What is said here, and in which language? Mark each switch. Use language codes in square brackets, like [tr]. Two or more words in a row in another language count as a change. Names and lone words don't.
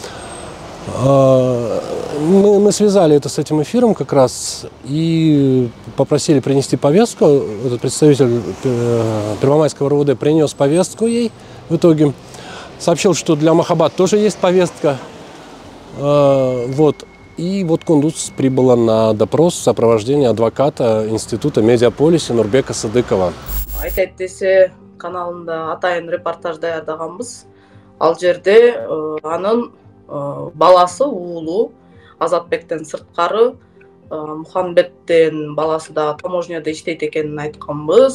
[ru] Мы связали это с этим эфиром как раз и попросили принести повестку. Этот представитель Первомайского РУВД принес повестку ей в итоге. Сообщил, что для Махабат тоже есть повестка. Вот. И вот Кундуз прибыла на допрос в сопровождении адвоката Института Медиаполиса Нурбека Садыкова. [ky] Айт десе каналында атайын репортаж даярдаганбыз. Ал жерде анын баласы уулу Азатбектен сырткары Мухамбеттен баласы да таможняда иштейт экенин айтканбыз.